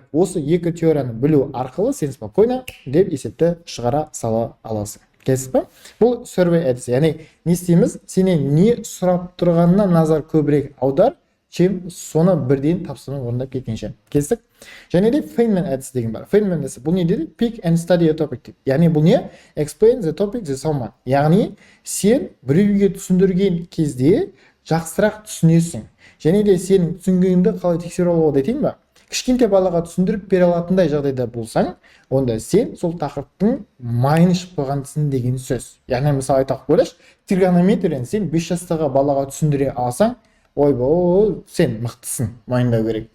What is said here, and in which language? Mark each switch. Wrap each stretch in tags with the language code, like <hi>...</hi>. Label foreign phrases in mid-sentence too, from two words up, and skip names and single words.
<kk>Осы екі теорияны білу арқылы сен спокойно деп есепті шығара сала аласың. Келесіз бе? Бұл survey әдісі. Яғни не істейміз? Сенен не сұрап тұрғанына назар көбірек аудар, чем соны бірден тапсырманы орындап кеткенше. Келістік? Және де Feynman әдісі деген бар. Feynman әдісі бұл не дейді?</kk> <en>Pick and study a topic</en> <kk>дейді. Яғни бұл не?</kk> <en>Explain the topic to someone.</en> <kk>Яғни сен біреуге түсіндірген кезде жақсырақ түсінесің. Және де сенің түсінгеніңді қалай тексере алуға айтайын ба? Кішкентай балаға түсіндіріп бере алатындай жағдайда болсаң, онда сен сол тақырыптың майын ішіп қойғансың деген сөз. Яғни мысалы айтақ ойлашы, тригонометрияны сен 5 жастағы балаға түсіндіре алсаң, ойбой, сен мықтысың, майындау керек.</kk>